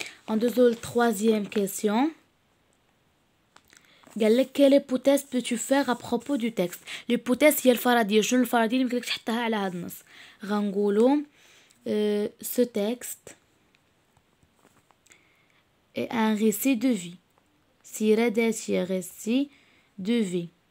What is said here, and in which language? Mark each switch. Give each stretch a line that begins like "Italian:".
Arabic: ندوزو للتروازيام كيسيون. قالك
French: quelle hypothèse peux-tu faire à propos du texte.
Arabic: l'hypothèse هي الفرضية. شنو الفرضية اللي يمكنلك تحطها على هاد النص. غنقولو
French: ce texte est un récit de vie.
Arabic: سيرة ذاتية
French: récit de vie.